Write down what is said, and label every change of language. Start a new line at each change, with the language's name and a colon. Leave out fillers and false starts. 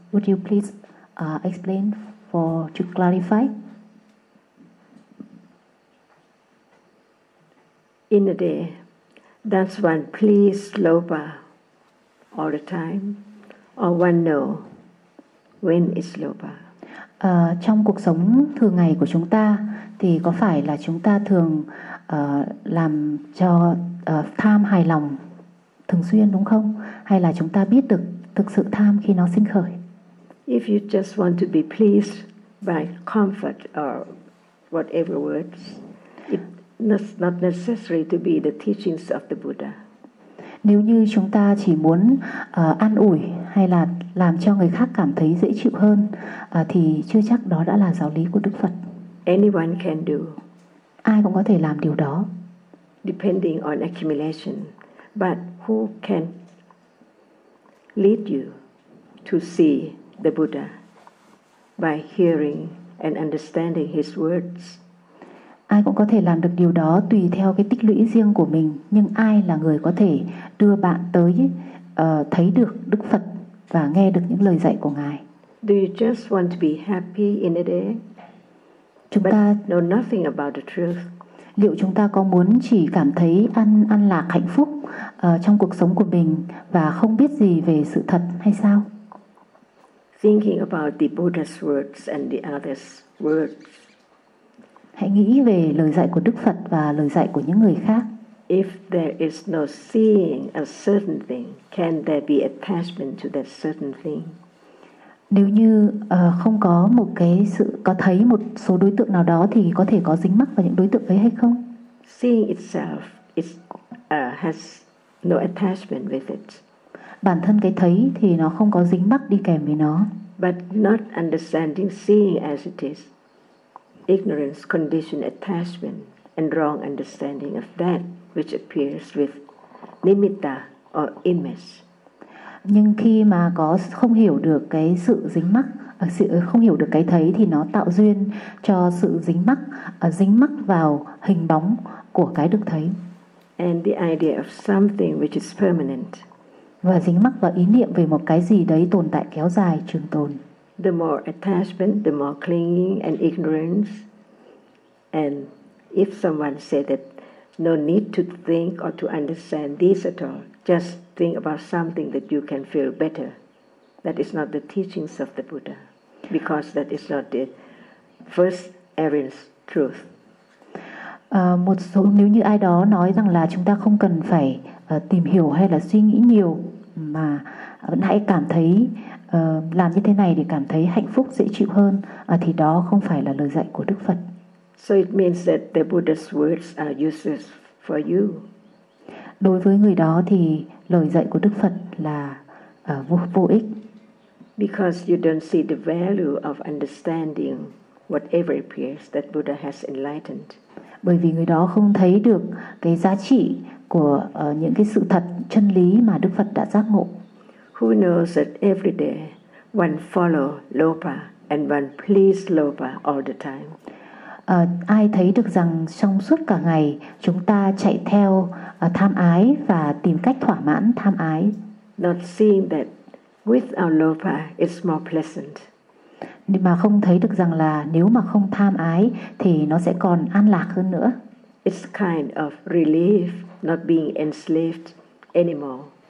English: Would you please explain to clarify? In a day, does one please lopa all the time, or one know when is lopa?
Vietnamese: Trong cuộc sống thường ngày của chúng ta, thì có phải là chúng ta thường làm cho tham hài lòng thường xuyên đúng không? Hay là chúng ta biết được thực sự tham khi nó sinh khởi?
English: If you just want to be pleased by comfort or whatever words, it's not necessary to be the teachings of the Buddha.
Vietnamese: Nếu như chúng ta chỉ muốn an ủi hay là làm cho người khác cảm thấy dễ chịu hơn, thì chưa chắc đó đã là giáo lý của Đức Phật.
English: Anyone can do.
Vietnamese: Ai cũng có thể làm điều đó.
English: Depending on accumulation. But who can lead you to see the Buddha by hearing and understanding his words?
Vietnamese: Ai cũng có thể làm được điều đó tùy theo cái tích lũy riêng của mình, nhưng ai là người có thể đưa bạn tới thấy được Đức Phật và nghe được những lời dạy của Ngài?
English: Do you just want to be happy in a day?
Vietnamese: Chúng ta
English: know nothing about the truth.
Vietnamese: Liệu chúng ta có muốn chỉ cảm thấy an lạc hạnh phúc trong cuộc sống của mình và không biết gì về sự thật hay sao?
English: Thinking about the Buddha's words and the other's words.
Vietnamese: Hãy nghĩ về lời dạy của Đức Phật và lời dạy của những người khác.
English: If there is no seeing a certain thing, can there be attachment to that certain thing?
Vietnamese: Nếu như không có một cái sự có thấy một số đối tượng nào đó thì có thể có dính mắc vào những đối tượng ấy hay không?
English: Seeing itself is has no attachment with it.
Vietnamese: Bản thân cái thấy thì nó không có dính mắc đi kèm với nó.
English: but not understanding seeing as it is. Ignorance, conditioned attachment, and wrong understanding of that which appears with nimitta or image.
Vietnamese: Nhưng khi mà có không hiểu được cái sự dính mắc, sự không hiểu được cái thấy thì nó tạo duyên cho sự dính mắc vào hình bóng của cái được thấy.
English: And the idea of something which is permanent.
Vietnamese: Và dính mắc vào ý niệm về một cái gì đấy tồn tại kéo dài, trường tồn.
English: The more attachment, the more clinging and ignorance. And if someone said that no need to think or to understand this at all, just think about something that you can feel better. That is not the teachings of the Buddha, because that is not the first errand's truth.
Vietnamese: Một số nếu như ai đó nói rằng là chúng ta không cần phải tìm hiểu hay là suy nghĩ nhiều mà vẫn hãy cảm thấy làm như thế này để cảm thấy hạnh phúc dễ chịu hơn thì đó không phải là lời dạy của Đức Phật.
English: So it means that the Buddha's words are useless for you.
Vietnamese: Đối với người đó thì lời dạy của Đức Phật là vô ích.
English: Because you don't see the value of understanding whatever appears that Buddha has enlightened.
Vietnamese: Bởi vì người đó không thấy được cái giá trị của những cái sự thật chân lý mà Đức Phật đã giác ngộ.
English: Who knows that every day one follow lopa and one please lopa all the time?
Vietnamese: Ai thấy được rằng trong suốt cả ngày chúng ta chạy theo tham ái và tìm cách thỏa mãn tham ái.
English: Not seeing that with our lopa it's more pleasant.
Vietnamese: Mà không thấy được rằng là nếu mà không tham ái thì nó sẽ còn an lạc hơn nữa.
English: It's kind of relief not being enslaved anymore.